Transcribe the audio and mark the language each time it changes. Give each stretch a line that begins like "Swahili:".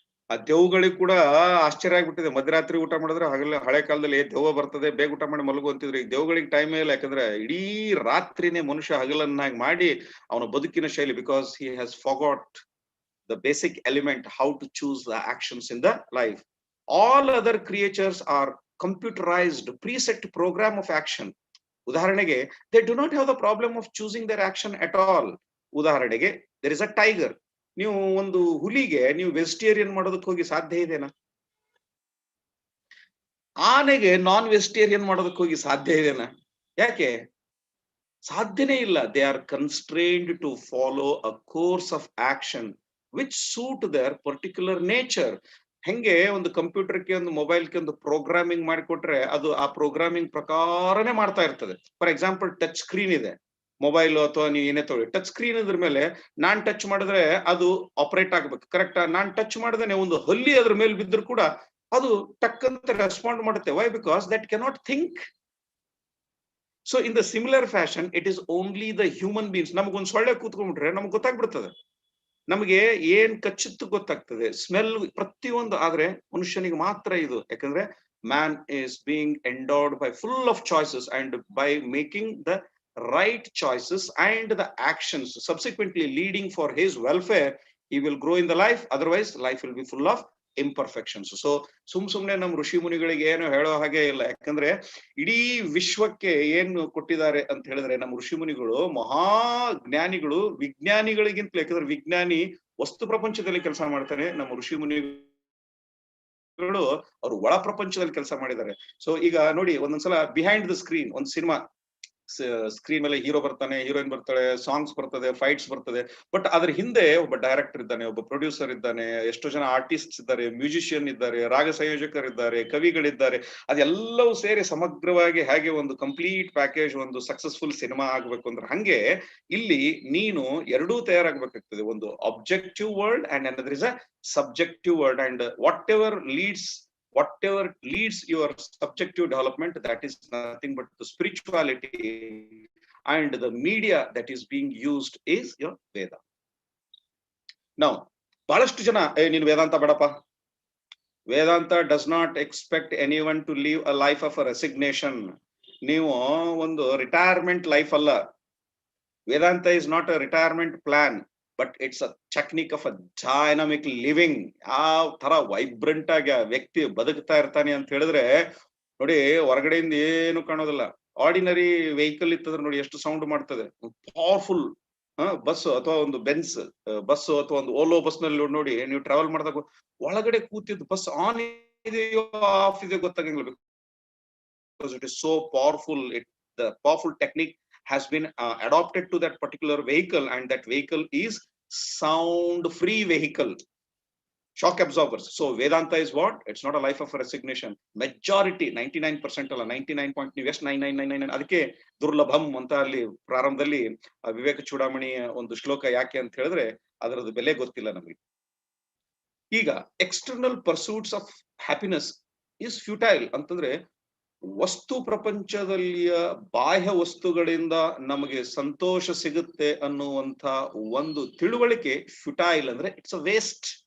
Kannada: ಆ ದೆವ್ಗಳಿಗೆ ಕೂಡ ಆಶ್ಚರ್ಯ ಆಗ್ಬಿಟ್ಟಿದೆ, ಮಧ್ಯರಾತ್ರಿ ಊಟ ಮಾಡಿದ್ರೆ ಹಳೆ ಕಾಲದಲ್ಲಿ ದೆವ್ವ ಬರ್ತದೆ, ಬೇಗ ಊಟ ಮಾಡಿ ಮಲಗು ಅಂತಿದ್ರು. ಈಗ ದೆವ್ಗಳಿಗೆ ಟೈಮ್ ಇಲ್ಲ, ಯಾಕಂದ್ರೆ ಇಡೀ ರಾತ್ರಿನೇ ಮನುಷ್ಯ ಹಗಲನ್ನಾಗಿ ಮಾಡಿ ಅವನ ಬದುಕಿನ ಶೈಲಿ,
English: Because he has forgot the basic element how to choose the actions in the life. All other creatures are computerized preset program of action. ಉದಾಹರಣೆಗೆ they do not have the problem of choosing their action at all. ಉದಾಹರಣೆಗೆ there is a tiger.
Kannada: ನೀವು ಒಂದು ಹುಲಿಗೆ ನೀವು vegetarian ಮಾಡೋದಕ್ಕೆ ಹೋಗಿ ಸಾಧ್ಯ ಇದೆನಾ? ಆನೆಗೆ ನಾನ್ ವೆಜಿಟೇರಿಯನ್ ಮಾಡೋದಕ್ಕೆ ಹೋಗಿ ಸಾಧ್ಯ ಇದೆನಾ? ಯಾಕೆ ಸಾಧ್ಯನೇ ಇಲ್ಲ.
English: they are constrained to follow a course of action which suit their particular nature.
Kannada: ಹೆಂಗೆ ಒಂದು ಕಂಪ್ಯೂಟರ್ಗೆ, ಒಂದು ಮೊಬೈಲ್ಗೆ ಒಂದು ಪ್ರೋಗ್ರಾಮಿಂಗ್ ಮಾಡಿಕೊಟ್ರೆ ಅದು ಆ ಪ್ರೋಗ್ರಾಮಿಂಗ್ ಪ್ರಕಾರನೇ ಮಾಡ್ತಾ ಇರ್ತದೆ.
English: for example
Kannada: ಟಚ್ ಸ್ಕ್ರೀನ್ ಇದೆ ಮೊಬೈಲ್ ಅಥವಾ ನೀವು ಏನೇ ತಗೊಳ್ಳಿ, ಟಚ್ ಸ್ಕ್ರೀನ್ ಇದ್ರ ಮೇಲೆ ನಾನ್ ಟಚ್ ಮಾಡಿದ್ರೆ ಅದು ಆಪರೇಟ್ ಆಗ್ಬೇಕು, ಕರೆಕ್ಟ್? ನಾನ್ ಟಚ್ ಮಾಡಿದ್ರೆ ಒಂದು ಹಲ್ಲಿ ಅದ್ರ ಮೇಲೆ ಬಿದ್ದರೂ ಕೂಡ ಅದು ಟಕ್ ಅಂತ ರೆಸ್ಪಾಂಡ್ ಮಾಡುತ್ತೆ. Y?
English: Because that cannot think. So in the similar fashion it is only the human beings.
Kannada: ನಮಗೊಂದು ಸೊಳ್ಳೆ ಕೂತ್ಕೊಂಡ್ಬಿಟ್ರೆ ನಮ್ಗೆ ಗೊತ್ತಾಗ್ಬಿಡ್ತದೆ, ನಮಗೆ ಏನ್ ಕಚ್ಚಿತ್ತು ಗೊತ್ತಾಗ್ತದೆ, ಸ್ಮೆಲ್ ಪ್ರತಿಯೊಂದು. ಆದ್ರೆ ಮನುಷ್ಯನಿಗೆ ಮಾತ್ರ ಇದು, ಯಾಕಂದ್ರೆ
English: Man is being endowed by full of choices, and by making the right choices and the actions subsequently leading for his welfare, he will grow in the life. Otherwise life will be full of imperfections.
Kannada: So ಸುಮ್ನೆ ನಮ್ಮ ಋಷಿ ಮುನಿಗಳಿಗೆ ಏನು ಹೇಳೋ ಹಾಗೆ ಇಲ್ಲ, ಯಾಕಂದ್ರೆ ಇಡೀ ವಿಶ್ವಕ್ಕೆ ಏನು ಕೊಟ್ಟಿದ್ದಾರೆ ಅಂತ ಹೇಳಿದ್ರೆ ನಮ್ಮ ಋಷಿ ಮುನಿಗಳು ಮಹಾ ಜ್ಞಾನಿಗಳು, ವಿಜ್ಞಾನಿಗಳಿಗಿಂತ. ಯಾಕಂದ್ರೆ ವಿಜ್ಞಾನಿ ವಸ್ತು ಪ್ರಪಂಚದಲ್ಲಿ ಕೆಲಸ ಮಾಡ್ತಾನೆ, ನಮ್ಮ ಋಷಿ ಮುನಿಗಳು ಅವರು ಒಳ ಪ್ರಪಂಚದಲ್ಲಿ ಕೆಲಸ ಮಾಡಿದ್ದಾರೆ. ಸೊ ಈಗ ನೋಡಿ, ಒಂದೊಂದ್ಸಲ
English: behind the screen
Kannada: ಒಂದು ಸಿನಿಮಾ ಸ್ಕ್ರೀನ್ ಮೇಲೆ ಹೀರೋ ಬರ್ತಾನೆ, ಹೀರೋಯಿನ್ ಬರ್ತಾಳೆ, ಸಾಂಗ್ಸ್ ಬರ್ತದೆ, ಫೈಟ್ಸ್ ಬರ್ತದೆ. ಬಟ್ ಅದ್ರ ಹಿಂದೆ ಒಬ್ಬ ಡೈರೆಕ್ಟರ್ ಇದ್ದಾನೆ, ಒಬ್ಬ ಪ್ರೊಡ್ಯೂಸರ್ ಇದ್ದಾನೆ, ಎಷ್ಟೋ ಜನ ಆರ್ಟಿಸ್ಟ್ ಇದ್ದಾರೆ, ಮ್ಯೂಸಿಷಿಯನ್ ಇದ್ದಾರೆ, ರಾಗ ಸಂಯೋಜಕರಿದ್ದಾರೆ, ಕವಿಗಳಿದ್ದಾರೆ. ಅದೆಲ್ಲವೂ ಸೇರಿ ಸಮಗ್ರವಾಗಿ ಹೇಗೆ ಒಂದು ಕಂಪ್ಲೀಟ್ ಪ್ಯಾಕೇಜ್ ಒಂದು ಸಕ್ಸಸ್ಫುಲ್ ಸಿನಿಮಾ ಆಗ್ಬೇಕು ಅಂದ್ರೆ, ಹಂಗೆ ಇಲ್ಲಿ ನೀನು ಎರಡೂ ತಯಾರಾಗಬೇಕಾಗ್ತದೆ.
English: ಒಂದು objective world and another is a subjective world, and whatever leads your subjective development, that is nothing but the spirituality, and the media that is being used is your Veda. Now
Kannada: ಬಹಳಷ್ಟು ಜನ ನೀನು ವೇದಾಂತ ಬೇಡಪ್ಪ,
English: Vedanta does not expect anyone to live a life of a resignation.
Kannada: ನೀವು ಒಂದು retirement life ಅಲ್ಲ.
English: Vedanta is not a retirement plan, but it's a technique of a dynamic living.
Kannada: ಯಾವ ತರ vibrant ಆಗಿ ಆ ವ್ಯಕ್ತಿ ಬದುಕ್ತಾ ಇರ್ತಾನೆ ಅಂತ ಹೇಳಿದ್ರೆ ನೋಡಿ, ಹೊರಗಡೆಯಿಂದ ಏನು ಕಾಣೋದಿಲ್ಲ. ಆರ್ಡಿನರಿ ವೆಹಿಕಲ್ ಇತ್ತಂದ್ರೆ ನೋಡಿ ಎಷ್ಟು ಸೌಂಡ್ ಮಾಡ್ತದೆ. ಪವರ್ಫುಲ್ ಬಸ್ ಅಥವಾ ಒಂದು ಬೆನ್ಸ್ ಬಸ್ ಅಥವಾ ಒಂದು ಓಲೋ ಬಸ್ ನಲ್ಲಿ ನೋಡಿ, ನೀವು ಟ್ರಾವೆಲ್ ಮಾಡಿದಾಗ ಒಳಗಡೆ ಕೂತಿದ್ದು ಬಸ್ ಆನ್ ಇದೆಯೋ ಆಫ್ ಇದೆಯೋ ಗೊತ್ತಾಗಂಗಿಲ್ಲ.
English: It is so powerful. The powerful technique has been adopted to that particular vehicle, and that vehicle is sound free vehicle, shock absorbers. So Vedanta is what? It's not a life of resignation.
Kannada: Majority 99% ಅಲ್ಲ, 99 point ನೀವು ಎಷ್ಟು 9999 ಅದಕ್ಕೆ ದುರ್ಲಭಂ ಅಂತ ಅಲ್ಲಿ ಪ್ರಾರಂಭದಲ್ಲಿ ವಿವೇಕ ಚೂಡಾಮಣಿ ಒಂದು ಶ್ಲೋಕ ಯಾಕೆ ಅಂತ ಹೇಳಿದ್ರೆ ಅದರದ್ದು ಬೆಲೆ ಗೊತ್ತಿಲ್ಲ ನಮಗೆ. ಈಗ
English: external pursuits of happiness is futile
Kannada: ಅಂತಂದ್ರೆ, ವಸ್ತು ಪ್ರಪಂಚದಲ್ಲಿಯ ಬಾಹ್ಯ ವಸ್ತುಗಳಿಂದ ನಮಗೆ ಸಂತೋಷ ಸಿಗುತ್ತೆ ಅನ್ನುವಂಥ ಒಂದು ತಿಳುವಳಿಕೆ ಫ್ಯೂಟೈಲ್ ಅಂದ್ರೆ
English: It's a waste.